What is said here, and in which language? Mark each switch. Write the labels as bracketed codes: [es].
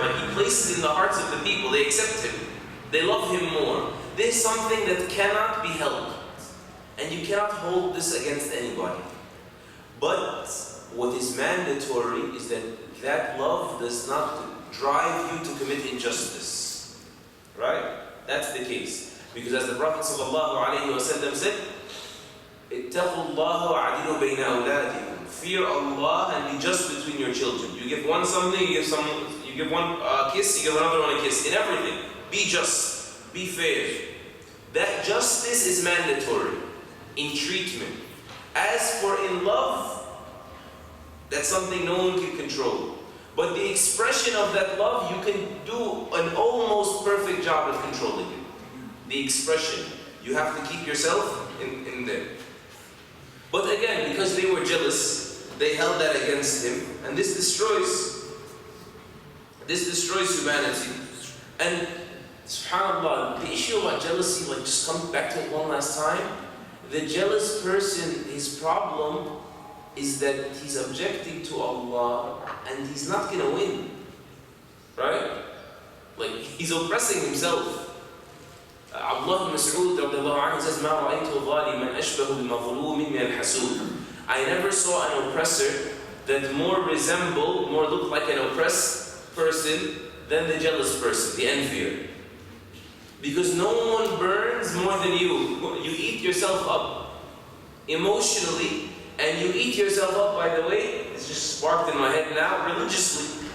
[en] Like He places in the hearts of the people. They accept Him. They love Him more. This is something that cannot be helped. And you cannot hold this against anybody. But what is mandatory is that that love does not drive you to commit injustice. Right? That's the case. Because as the Prophet ﷺ said, [ar] اتَّقُوا اللَّهَ وَعَدِلُوا بَيْنَ أَوْلَادِكُمْ. [en] Fear Allah and be just between your children. You give one something, you give one a kiss, you give another one a kiss. In everything, be just, be fair. That justice is mandatory in treatment. As for in love, that's something no one can control. But the expression of that love, you can do an almost perfect job of controlling it. The expression. You have to keep yourself in there. But again, because they were jealous, they held that against him, and this destroys humanity. And subhanAllah, the issue about jealousy, like just come back to it one last time. The jealous person, his problem is that he's objecting to Allah and he's not going to win. Right? Like he's oppressing himself. Abdullah ibn Mas'ud says, [ar] مَا رَأَيْتُ ظَالِمًا أَشْبَهُ بِمَظْلُومٍ مِنَ الْحَسُودِ. [en] I never saw an oppressor that more looked like an oppressed person than the jealous person, the envier. Because no one burns more than you. You eat yourself up emotionally, and you eat yourself up, by the way, it's just sparked in my head now, religiously.